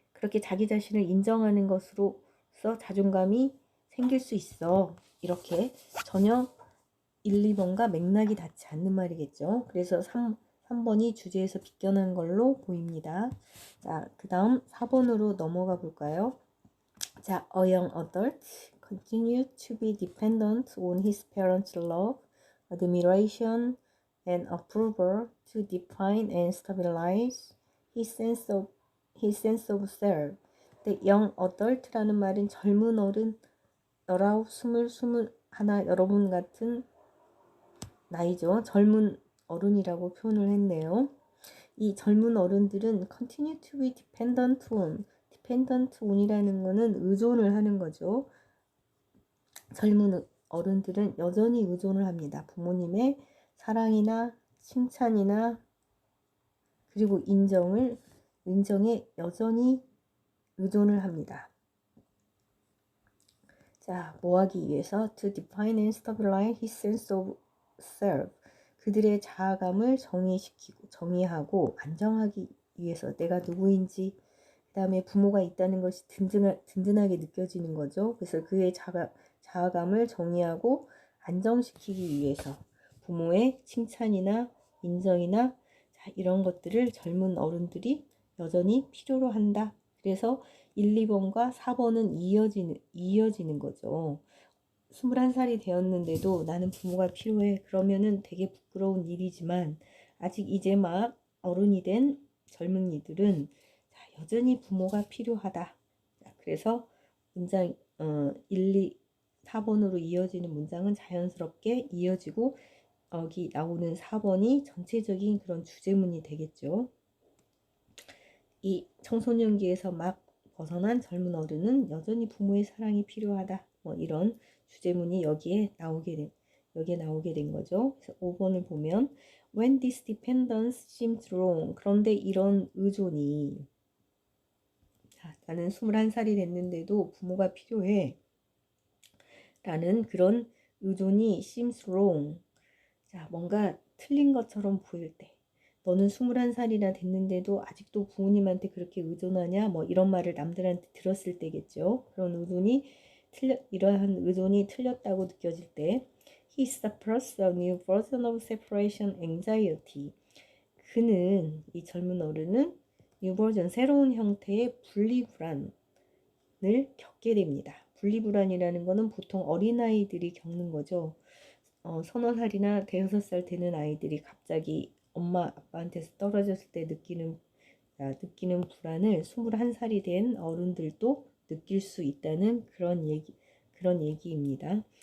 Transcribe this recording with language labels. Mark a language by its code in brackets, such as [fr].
[ko] 그렇게 자기 자신을 인정하는 것으로서 자존감이 생길 수 있어. 이렇게 전혀 1, 2번과 맥락이 닿지 않는 말이겠죠. 그래서 3번이 주제에서 비껴난 걸로 보입니다. 자, 그 다음 4번으로 넘어가 볼까요? [en] 자, a young adult continued to be dependent on his parents' love, admiration, and approval to define and stabilize his sense of self. [ko] 근데 young adult라는 말은 젊은 어른, 19, 20, 21 여러분 같은 나이죠. 젊은 어른이라고 표현을 했네요. 이 젊은 어른들은 [en] continue to be dependent on [ko] 이라는 거는 의존을 하는 거죠. 젊은 어른들은 여전히 의존을 합니다. 부모님의 사랑이나 칭찬이나 그리고 인정에 여전히 의존을 합니다. 자, 뭐 하기 위해서? [en] To define and stabilize his sense of self. [ko] 그들의 자아감을 정의하고 안정하기 위해서 내가 누구인지 그 다음에 부모가 있다는 것이 든든하게 느껴지는 거죠. 그래서 그의 자아감을 정의하고 안정시키기 위해서 부모의 칭찬이나 인정이나 이런 것들을 젊은 어른들이 여전히 필요로 한다. 그래서 1, 2번과 4번은 이어지는 거죠. 21살이 되었는데도 나는 부모가 필요해. 그러면은 되게 부끄러운 일이지만 아직 이제 막 어른이 된 젊은이들은 여전히 부모가 필요하다. 그래서 문장 1, 2, 4번으로 이어지는 문장은 자연스럽게 이어지고 여기 나오는 4번이 전체적인 그런 주제문이 되겠죠. 이 청소년기에서 막 벗어난 젊은 어른은 여전히 부모의 사랑이 필요하다. 뭐 이런 주제문이 여기에 나오게 된 거죠. 그래서 5번을 보면 [en] when this dependence seems wrong. [ko] 그런데 이런 의존이 나는 21살이 됐는데도 부모가 필요해. 라는 그런 의존이 [en] seems wrong. [ko] 자, 뭔가 틀린 것처럼 보일 때. 너는 21살이나 됐는데도 아직도 부모님한테 그렇게 의존하냐? 뭐 이런 말을 남들한테 들었을 때겠죠. 그런 이러한 의존이 틀렸다고 느껴질 때 [en] He suffers a new version of separation anxiety. [ko] 그는, 이 젊은 어른은 [en] new version, [ko] 새로운 형태의 분리불안을 겪게 됩니다. 분리불안이라는 거는 보통 어린아이들이 겪는 거죠. 서너 살이나 대여섯 살 되는 아이들이 갑자기 엄마 아빠한테서 떨어졌을 때 느끼는 불안을 21살이 된 어른들도 느낄 수 있다는 그런 얘기입니다.